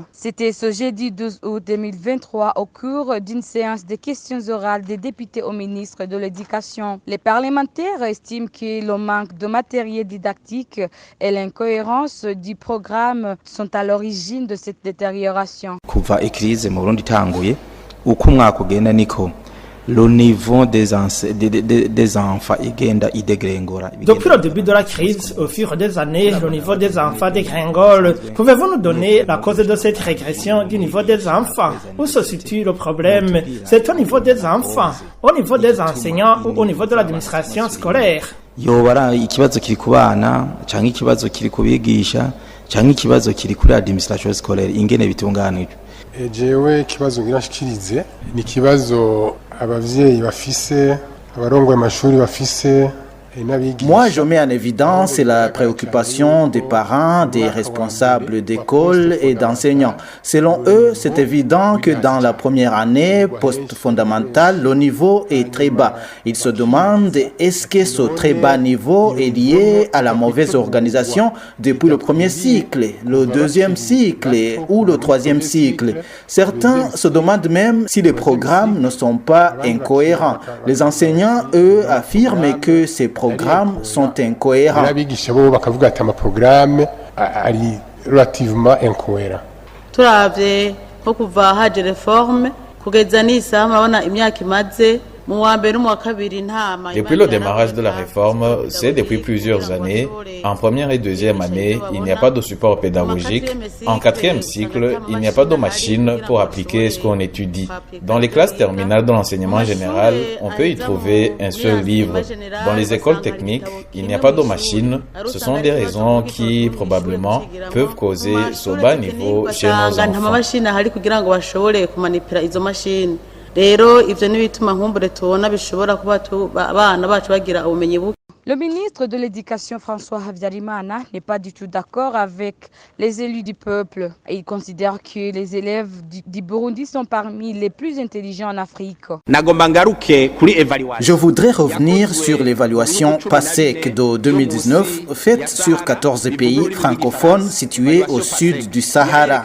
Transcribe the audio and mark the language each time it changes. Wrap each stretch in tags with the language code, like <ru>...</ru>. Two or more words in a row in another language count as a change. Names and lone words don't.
<fr>C'était ce jeudi 12 août 2023 au cours d'une séance de questions orales des députés au ministre de l'Éducation. Les parlementaires estiment que le manque de matériel didactique et l'incohérence du programme sont à l'origine de cette détérioration.</fr> <rn>Kuva ikirize mu Burundi itanguye uko umwaka ugenda niko</rn> <fr>le niveau des enfants</fr> <rn>igenda idégrengora.</rn> <fr>Depuis le début de la crise, au fur des années, le niveau des enfants dégringole. Pouvez-vous nous donner la cause de cette régression du niveau des enfants? Où se situe le problème? C'est au niveau des enfants, au niveau des enseignants ou au niveau de l'administration scolaire?</fr> <rn>Yobara ikibazo kiri ku bana canke ikibazo kiri ku bigisha canke ikibazo kiri kuri</rn> <fr>administration scolaire</fr> <rn>ingene bitunganijwe. Jewe ikibazo ngirashikirize ni kibazo abavyeyi bafise abarongoye amashuri bafise.</rn> <fr>Moi, je mets en évidence la préoccupation des parents, des responsables d'école et d'enseignants. Selon eux, c'est évident que dans la première année post-fondamentale, le niveau est très bas. Ils se demandent est-ce que ce très bas niveau est lié à la mauvaise organisation depuis le premier cycle, le deuxième cycle ou le troisième cycle. Certains se demandent même si les programmes ne sont pas incohérents. Les enseignants, eux, affirment que ces programmes sont incohérents.</fr> <rn>Abigisha bo bakavuga ati amaprogramme ari</rn> <fr>relativement incohérent.</fr> <rn>Turavye ko kuva haje reforme kugeza nisa murabona imyaka imaze.</rn> <fr>Depuis le démarrage de la réforme, c'est depuis plusieurs années. En première et deuxième année, il n'y a pas de support pédagogique. En quatrième cycle, il n'y a pas de machine pour appliquer ce qu'on étudie. Dans les classes terminales de l'enseignement général, on peut y trouver un seul livre. Dans les écoles techniques, il n'y a pas de machine. Ce sont des raisons qui, probablement, peuvent causer ce bas niveau chez nos enfants.</fr> <rn>Rero ivyo nibituma nkumbure tubona bishobora kuba abana bacu bagira ubumenyi buke.</rn> <fr>Le ministre de l'Éducation, François Habyarimana, n'est pas du tout d'accord avec les élus du peuple. Il considère que les élèves du Burundi sont parmi les plus intelligents en Afrique. Je voudrais revenir sur l'évaluation PASEC de 2019 faite sur 14 pays francophones situés au sud du Sahara.</fr>